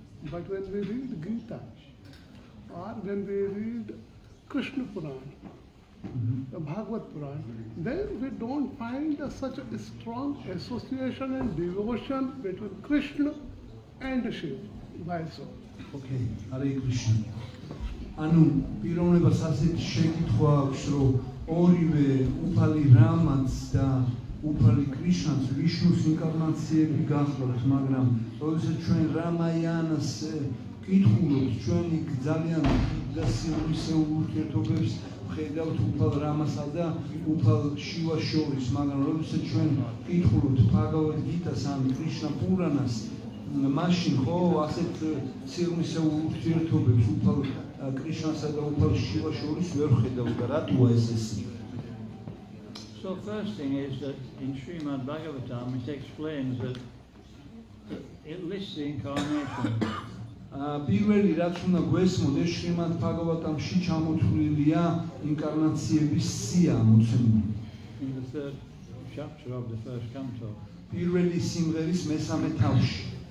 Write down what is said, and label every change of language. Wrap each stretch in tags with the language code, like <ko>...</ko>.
<en>But when we read Gita or when we read Krishna Puran, the Bhagavad Puran, then we don't find such a strong association and devotion between Krishna and Shiv. Why so? Okay, Hare Krishna.</en> <ka>ანუ პიროვნებას ასეთი შეკითხვა აქვს, რომ ორივე უფალი რამაც და უფალი კრიშნაც ვიშნუს ინკარნაციები გახლავთ, მაგრამ როდესაც ჩვენ რამაიანას კითხულობთ, ჩვენ იქ ძალიან და სიმრისეულ ურთიერთობებს ვხედავთ უფალ რამასა და უფალ შივას შორის, მაგრამ როდესაც ჩვენ კითხულობთ ბჰაგავად გიტას ან კრიშნა პურანას, მაშინ ხო ასეთ სიმრისეულ ურთიერთობებს უფალ კრიშნასა და უფალ შივას შორის ვერ ვხედავთ და რატოა ეს?</ka> <en>So first thing is that in Srimad Bhagavatam it explains that it lists the incarnation.</en> <ka>პირველი რაც უნდა გვესმოდეს შრიმად ბhagavatamში ჩამოთვლილია ინკარნაციების სია მოცემული.</ka> <en>In the third chapter of the first canto.</en> <ka>პირველი სიმღერის მესამე თავში.</ka>